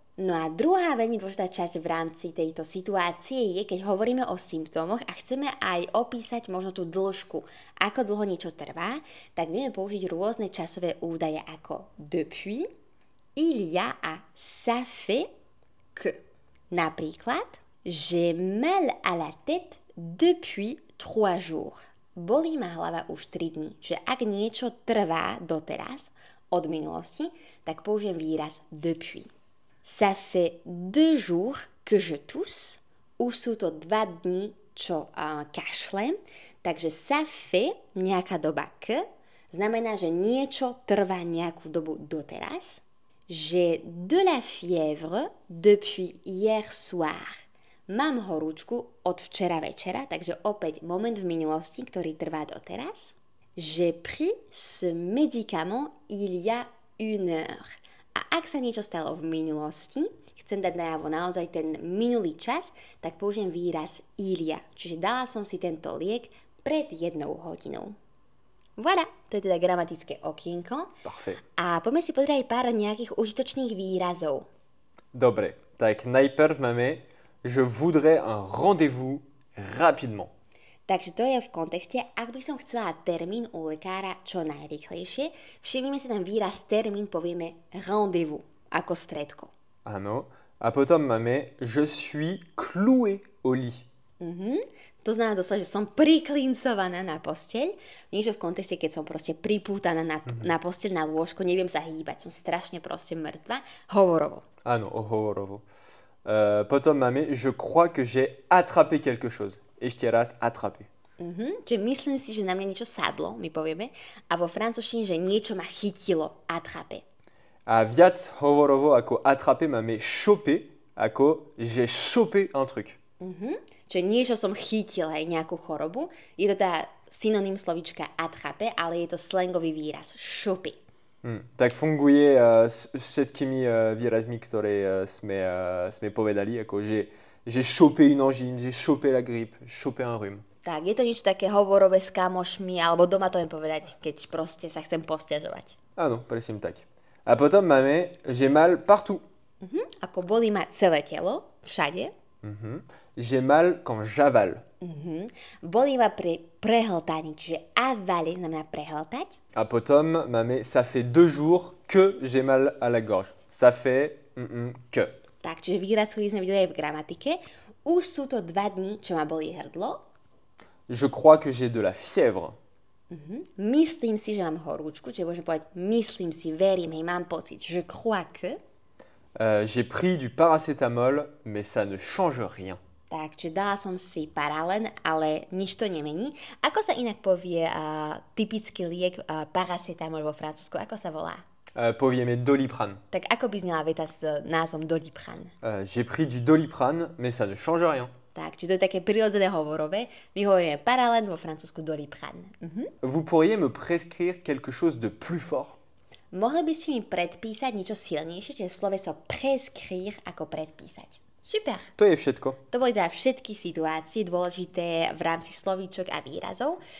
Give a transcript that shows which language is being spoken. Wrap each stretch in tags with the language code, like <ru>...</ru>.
<sk>No a druhá veľmi dôležitá časť v rámci tejto situácie je, keď hovoríme o symptómoch a chceme aj opísať možno tú dĺžku, ako dlho niečo trvá, tak vieme použiť rôzne časové údaje ako depuis,</sk> <fr>il y a</fr> <sk>a</sk> <fr>ça fait que.</fr> <sk>Napríklad,</sk> <fr>j'ai mal à la tête depuis 3 jours.</fr> <sk>Bolí ma hlava už 3 dní. Čiže ak niečo trvá doteraz, od minulosti, tak použijem výraz depuis.</sk> <fr>Ça fait 2 jours que je tousse.</fr> <sk>Už sú to 2 dní, čo kašlem. Takže ça fait nejaká doba k. Znamená, že niečo trvá nejakú dobu doteraz.</sk> <fr>J'ai de la fièvre depuis hier soir.</fr> <sk>Mám horúčku od včera večera, takže opäť moment v minulosti, ktorý trvá doteraz.</sk> <fr>J'ai pris ce médicament il y a 1 heure.</fr> <sk>A ak sa niečo stalo v minulosti, chcem dať najavo naozaj ten minulý čas, tak použijem výraz il y a. Čiže dala som si tento liek pred 1 hodinou. Voilà, to je teda gramatické okienko.</sk> <fr>Parfait.</fr> <sk>A poďme si pozrieť aj pár nejakých užitočných výrazov. Dobre, tak najprv máme</sk> <fr>je voudrais un rendez-vous rapidement.</fr> <sk>Takže to je v kontexte, ak by som chcela termín u lekára čo najrýchlejšie, všimnime si ten výraz termín, povieme rendez-vous, ako stredko. Áno. A potom máme</sk> <fr>je suis cloué au lit.</fr> <sk>To znamená doslova, že som priklincovaná na posteľ, niečo v kontexte, keď som proste pripútaná na posteľ, na lôžko, neviem sa hýbať, som strašne proste mŕtva, hovorovo. Áno, hovorovo. Potom máme</sk> <fr>je crois que j'ai attrapé quelque chose.</fr> <sk>Ešte raz attrapé. Čiže myslím si, že na mňa niečo sadlo, my povieme, a vo francúzštine, že niečo ma chytilo, attrapé. A viac hovorovo ako attrapé máme chopé, ako</sk> <fr>j'ai chopé un truc.</fr> <sk>Čiže niečo som chytil, hej, nejakú chorobu. Je to teda synonym slovíčka attraper, ale je to slangový výraz. Choper. Tak funguje s všetkými výrazmi, ktoré sme povedali, ako</sk> <fr>j'ai chopé une angine, j'ai chopé la grippe, chopé un rhume.</fr> <sk>Tak, je to niečo také hovorové s kamošmi, alebo doma to viem povedať, keď proste sa chcem posťažovať. Áno, presne tak. A potom máme</sk> <fr>j'ai mal partout.</fr> <sk>Ako bolí ma celé telo, všade.</sk> <fr>J'ai mal quand j'avale.</fr> <sk>Bolí ma pri prehltaní, čiže avaler znamená prehltať. A potom máme</sk> <fr>ça fait 2 jours que j'ai mal à la gorge. Ça fait que.</fr> <sk>Tak, čiže výraz, ktorý sme videli aj v gramatike. Už sú to 2 dní, čo ma bolí hrdlo.</sk> <fr>Je crois que j'ai de la fièvre.</fr> <sk>Myslím si, že mám horúčku, čiže môžem povedať myslím si, verím, hej, mám pocit.</sk> <fr>Je crois que. J'ai pris du paracétamol, mais ça ne change rien.</fr> <sk>Tak, čiže dala som si paralen, ale nič to nemení. Ako sa inak povie typický liek paracetamol vo Francúzsku? Ako sa volá? Povieme Doliprane. Tak ako by znala veta s názvom Doliprane?</sk> <fr>J'ai pris du Doliprane, mais ça ne change rien.</fr> <sk>Tak, čiže to je také prirodzené hovorové. My hovoríme paralen, vo Francúzsku Doliprane.</sk> <fr>Vous pourriez me prescrire quelque chose de plus fort?</fr> <sk>Mohli by ste mi predpísať niečo silnejšie, čiže sloveso prescrire ako predpísať. Super. To je všetko. To boli teda všetky situácie dôležité v rámci slovíčok a výrazov.</sk>